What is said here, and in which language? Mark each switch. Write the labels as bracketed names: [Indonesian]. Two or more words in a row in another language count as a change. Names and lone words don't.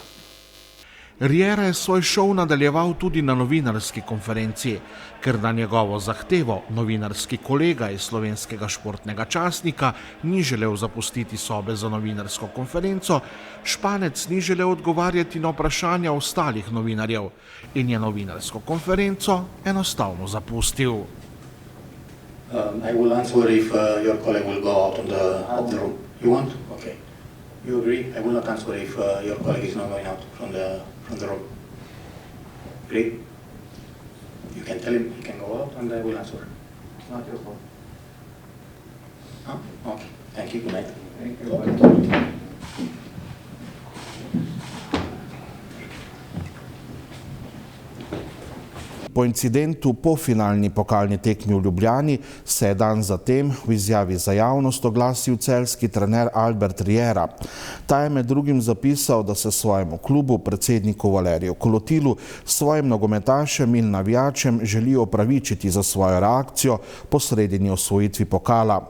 [Slovenian] Riera je svoj šov nadaljeval tudi na novinarski konferenci, ker na njegovo zahtevo novinarski kolega iz Slovenskega športnega časnika ni želel zapustiti sobe za novinarsko konferenco, Španec ni želel odgovarjati na vprašanja ostalih novinarjev in je novinarsko konferenco enostavno zapustil. [English] I will answer if your colleague will go out of the room. You want? Okay. You agree? I will not answer if your colleague is not going out from the room. Agree? You can tell him he can go out and I will answer. It's not your fault. Huh? Okay. Thank you. Good night. Thank you. [Slovenian] Po incidentu po finalni pokalni tekmi v Ljubljani se je dan zatem v izjavi za javnost oglasil celjski trener Albert Riera. Ta je med drugim zapisal, da se svojemu klubu, predsedniku Valeriju Kolotilu, svojim nogometašem in navijačem želi opravičiti za svojo reakcijo po sredini osvojitvi pokala.